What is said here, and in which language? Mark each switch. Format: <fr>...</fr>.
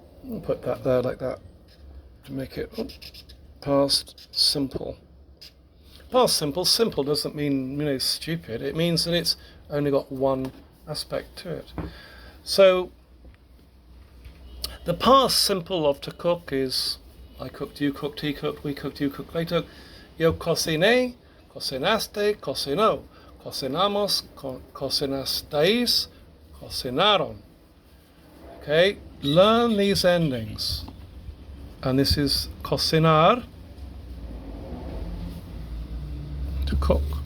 <en>I'll put that there like that to make it past simple. Past simple. Simple doesn't mean stupid. It means that it's only got one aspect to it. So the past simple of to cook is I cooked, you cooked, he cooked, we cooked, you cooked, they cooked.</en> <es>Yo cociné, cocinaste, cocinó. Cocinamos, cocinasteis, cocinaron.</es> <en>Okay, learn these endings. And this is cocinar, to cook.</en>